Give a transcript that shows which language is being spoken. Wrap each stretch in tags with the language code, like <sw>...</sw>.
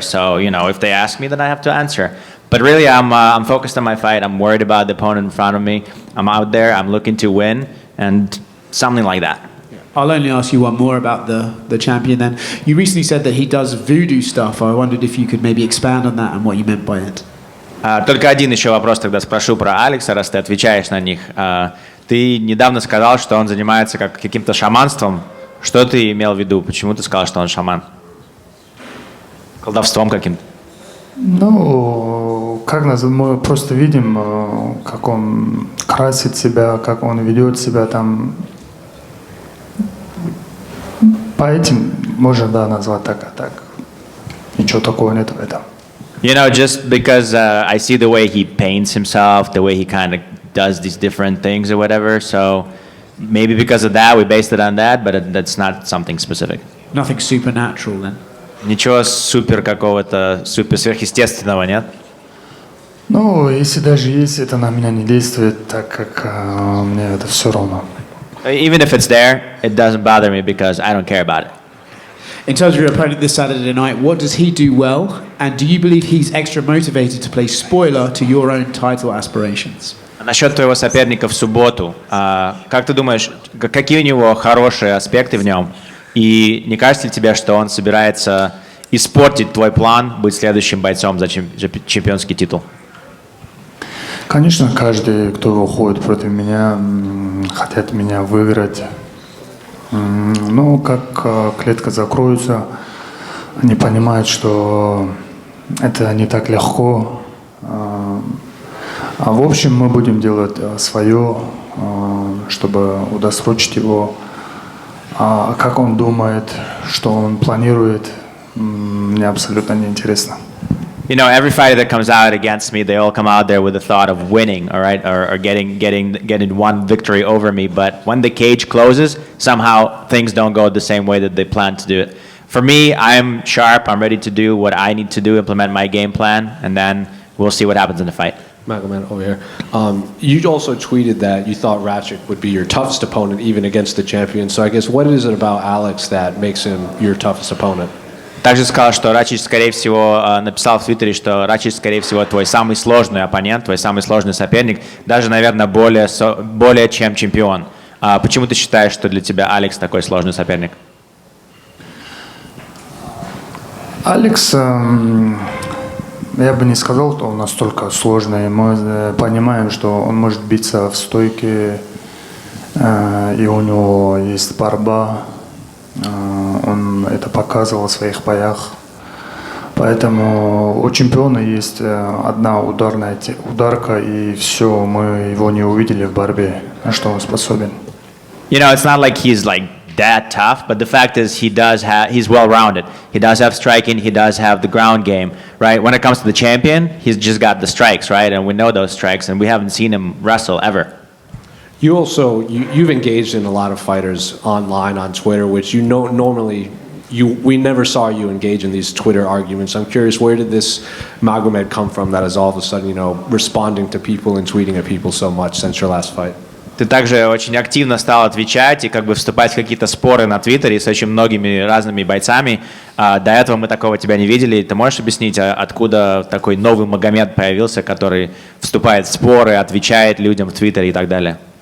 <en>So, you know, if they ask me, then I have to answer. But really, I'm focused on my fight. I'm worried about the opponent in front of me. I'm out there. I'm looking to win, and something like that. I'll only ask you one more about the champion then. You recently said that he does voodoo stuff. I wondered if you could maybe expand on that and what you meant by it.</en> <ru>Только один еще вопрос тогда спрошу про Алекса, раз ты отвечаешь на них. Ты недавно сказал, что он занимается каким-то шаманством. Что ты имел в виду? Почему ты сказал, что он шаман? Колдовством каким-то? Ну, как мы просто видим, как он красит себя, как он ведет себя там. По этим можно, да, назвать так, а так. Ничего такого нет в этом.</ru> <en>You know, just because I see the way he paints himself, the way he kind of does these different things or whatever, so maybe because of that we based it on that, but that's not something specific. Nothing supernatural then?</en> <ru>Ничего супер какого-то супер сверхъестественного нет? Ну, если даже есть, это на меня не действует, так как мне это все равно.</ru> <en>Even if it's there, it doesn't bother me because I don't care about it. In terms of your opponent this Saturday night, what does he do well? And do you believe he's extra motivated to play spoiler to your own title aspirations?</en> <ru>Насчет твоего соперника в субботу, как ты думаешь, какие у него хорошие аспекты в нем? И не кажется ли тебе, что он собирается испортить твой план быть следующим бойцом за чемпионский титул? Конечно, каждый, кто выходит против меня, хотят меня выиграть. Но как клетка закроется, они понимают, что это не так легко. А в общем, мы будем делать свое, чтобы удосрочить его. А как он думает, что он планирует, мне абсолютно не интересно.</ru> <en>You know, every fighter that comes out against me, they all come out there with the thought of winning, all right, or getting one victory over me. But when the cage closes, somehow things don't go the same way that they plan to do it. For me, I'm sharp. I'm ready to do what I need to do, implement my game plan, and then we'll see what happens in the fight. Magomed, over here. You also tweeted that you thought Rakic would be your toughest opponent, even against the champion. So I guess what is it about Alex that makes him your toughest opponent?</en> <ru>Также сказал, что Рачич, скорее всего, написал в Твиттере, что Рачич, скорее всего, твой самый сложный оппонент, твой самый сложный соперник, даже, наверное, более чем чемпион. Почему ты считаешь, что для тебя Алекс такой сложный соперник? Алекс, я бы не сказал, что он настолько сложный. Мы понимаем, что он может биться в стойке, и у него есть борьба. Он это показывал в своих боях. Поэтому у чемпиона есть одна ударка, и все, мы его не увидели в борьбе, на что он способен.</ru> <en>You know, it's not like he's like that tough, but the fact is he's well-rounded. He does have striking, he does have the ground game, right? When it comes to the champion, he's just got the strikes, right? And we know those strikes, and we haven't seen him wrestle ever. You also you've engaged in a lot of fighters online on Twitter, which you know normally we never saw you engage in these Twitter arguments. I'm curious, where did this Magomed come from that is all of a sudden, you know, responding to people and tweeting at people so much since your last fight?</en> <ru>Ты также очень активно стал отвечать и как бы вступать в какие-то споры на Твиттере с очень многими разными бойцами. До этого мы такого тебя не видели. Ты можешь объяснить, откуда такой новый Магомед появился, который вступает в споры, отвечает людям в Твиттере и так далее?</ru>